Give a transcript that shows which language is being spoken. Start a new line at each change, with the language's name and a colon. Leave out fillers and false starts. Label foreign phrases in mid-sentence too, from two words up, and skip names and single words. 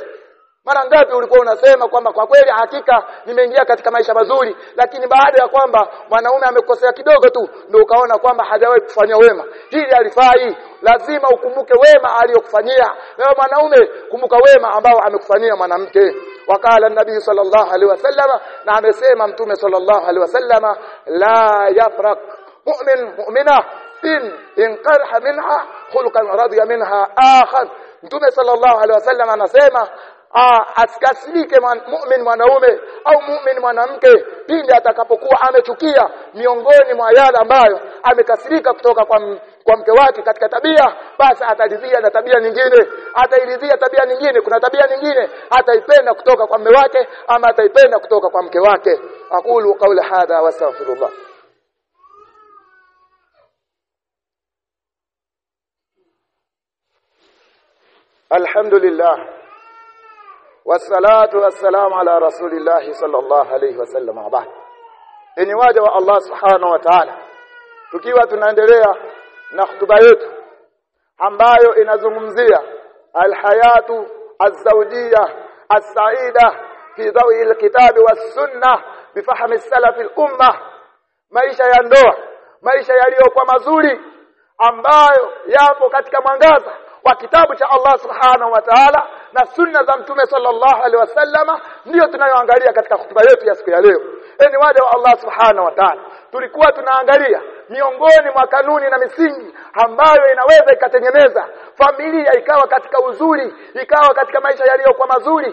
Swahili: Mara ngapi ulikuwa unasema kwamba kwa kweli hakika nimeingia katika maisha mazuri, lakini baada ya kwamba mwanaume amekosea kidogo tu ndio ukaona kwamba hajawahi kufanya wema. Hili halifai. Lazima ukumbuke wema aliyokufanyia wewe mwanaume, kumbuka wema ambao amekufanyia mwanamke.
Arabic: Wakala nabii صلى الله عليه وسلم,
Swahili: na amesema mtume
Arabic: صلى الله عليه وسلم, لا يفرك مؤمنة إن كره منها خلقا رضي منها آخر.
Swahili: Mtume
Arabic: صلى الله عليه وسلم
Swahili: anasema asikasirike mu'min mwanaume au mu'min mwanamke pindi atakapokuwa amechukia miongoni mwa yale ambayo amekasirika kutoka kwa mke wake katika tabia, basi ataridhia na tabia nyingine, atairidhia tabia nyingine. Kuna tabia nyingine ataipenda kutoka kwa mume wake ama ataipenda kutoka kwa mke wake.
Arabic: أقول قول هذا وأستغفر الله الحمد لله والصلاة والسلام على رسول الله صلى الله عليه وسلم.
Swahili: Abad, ni waja wa Allah
Arabic: سبحانه وتعالى,
Swahili: tukiwa tunaendelea na hutuba yetu ambayo
Arabic: inazungumzia الحياة الزوجية السعيدة في ضوء الكتاب والسنة بفهم السلف الأمة,
Swahili: maisha ya ndoa, maisha yaliyokuwa mazuri ambayo yapo katika mwangaza wa kitabu cha Allah
Arabic: سبحانه وتعالى
Swahili: na sunna za mtume
Arabic: صلى الله عليه وسلم,
Swahili: ndio tunayoangalia katika hutuba yetu ya siku ya leo. Ni waja wa Allah
Arabic: سبحانه وتعالى,
Swahili: tulikuwa tunaangalia miongoni mwa kanuni na misingi ambayo inaweza ikatengeneza familia ikawa katika uzuri, ikawa katika maisha yaliyokuwa mazuri.